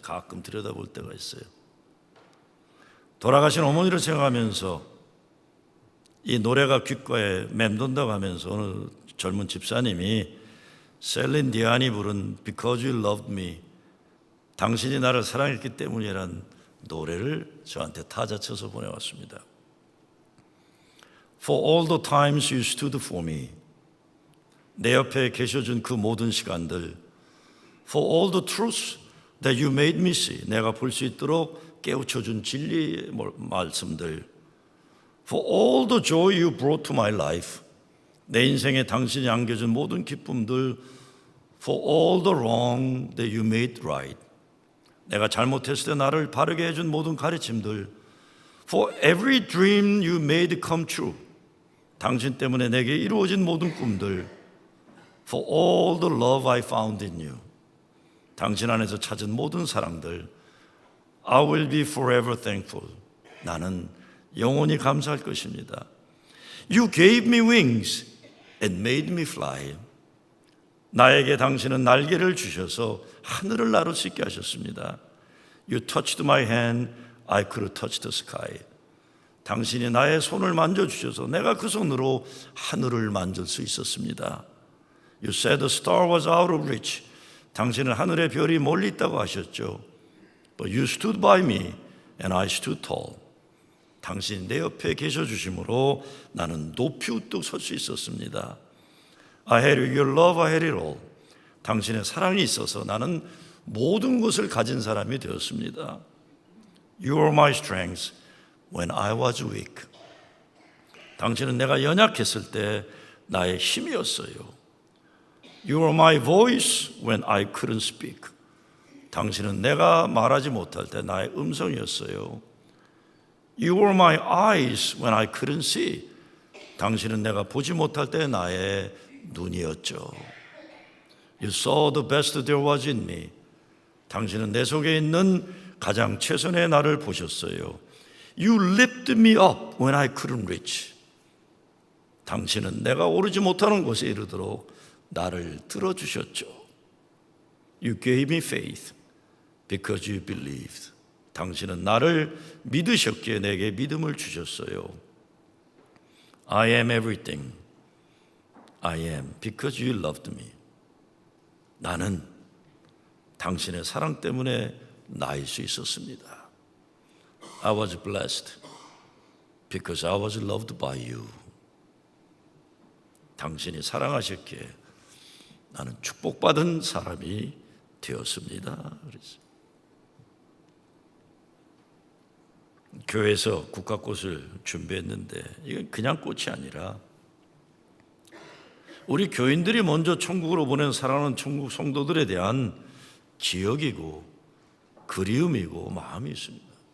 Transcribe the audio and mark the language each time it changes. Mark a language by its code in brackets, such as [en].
[ko] 가끔 들여다볼 때가 있어요. 돌아가신 어머니를 생각하면서 이 노래가 귓가에 맴돈다고 하면서 어느 젊은 집사님이 셀린 디안이 부른 Because You Loved Me, 당신이 나를 사랑했기 때문이라는 노래를 저한테 타자 쳐서 보내왔습니다. [en] For all the times you stood for me, [ko] 내 옆에 계셔준 그 모든 시간들, [en] For all the truths that you made me see, [ko] 내가 볼 수 있도록 깨우쳐준 진리의 말씀들, [en] For all the joy you brought to my life, [ko] 내 인생에 당신이 안겨준 모든 기쁨들, [en] For all the wrong that you made right, [ko] 내가 잘못했을 때 나를 바르게 해준 모든 가르침들, [en] For every dream you made come true, [ko] 당신 때문에 내게 이루어진 모든 꿈들, [en] For all the love I found in you, [ko] 당신 안에서 찾은 모든 사랑들, [en] I will be forever thankful, [ko] 나는 영원히 감사할 것입니다. [en] You gave me wings and made me fly, [ko] 나에게 당신은 날개를 주셔서 하늘을 나를 수 있게 하셨습니다. [en] You touched my hand, I could touch the sky, [ko] 당신이 나의 손을 만져주셔서 내가 그 손으로 하늘을 만질 수 있었습니다. [en] You said the star was out of reach, [ko] 당신은 하늘의 별이 멀리 있다고 하셨죠. [en] But you stood by me and I stood tall, [ko] 당신이 내 옆에 계셔주심으로 나는 높이 우뚝 설 수 있었습니다. [en] I had your love, I had it all, [ko] 당신의 사랑이 있어서 나는 모든 것을 가진 사람이 되었습니다. [en] You were my strength when I was weak, [ko] 당신은 내가 연약했을 때 나의 힘이었어요. [en] You were my voice when I couldn't speak, [ko] 당신은 내가 말하지 못할 때 나의 음성이었어요. [en] You were my eyes when I couldn't see, [ko] 당신은 내가 보지 못할 때 나의 눈이었죠. [en] You saw the best there was in me. [ko] 당신은 내 속에 있는 가장 최선의 나를 보셨어요. [en] You lifted me up when I couldn't reach. [ko] 당신은 내가 오르지 못하는 곳에 이르도록 나를 들어주셨죠. [en] You gave me faith because you believed. [ko] 당신은 나를 믿으셨기에 내게 믿음을 주셨어요. [en] I am everything I am because you loved me. [ko] 나는 당신의 사랑 때문에 나일 수 있었습니다. [en] I was blessed because I was loved by you. [ko] 당신이 사랑하셨기에 나는 축복받은 사람이 되었습니다. 교회에서 국화꽃을 준비했는데 이건 그냥 꽃이 아니라 우리 교인들이 먼저 천국으로 보낸 사랑하는 천국 성도들에 대한 기억이고 그리움이고 마음이 있습니다.